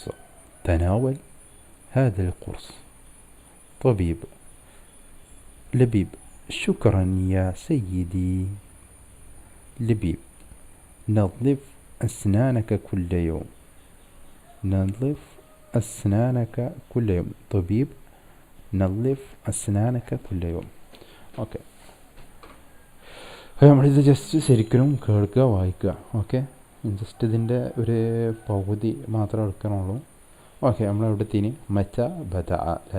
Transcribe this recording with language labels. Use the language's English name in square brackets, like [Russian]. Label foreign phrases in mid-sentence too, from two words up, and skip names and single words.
[Arabic] تناول هذا القرص. طبيب لبيب شكرا يا سيدي. لبيب نظف أسنانك كل يوم. نظف أسنانك كل يوم. طبيب نظف أسنانك كل يوم. [Malayalam] ഓക്കെ, നമ്മളിത് ജസ്റ്റ് ശരിക്കും കേൾക്കുക, വായിക്കുക. ഓക്കെ, ജസ്റ്റ് ഇതിൻ്റെ ഒരു പകുതി മാത്രമേ എടുക്കണുള്ളൂ. ഓക്കെ, നമ്മളെവിടെത്തിന് മച്ച ബദ അല്ലേ?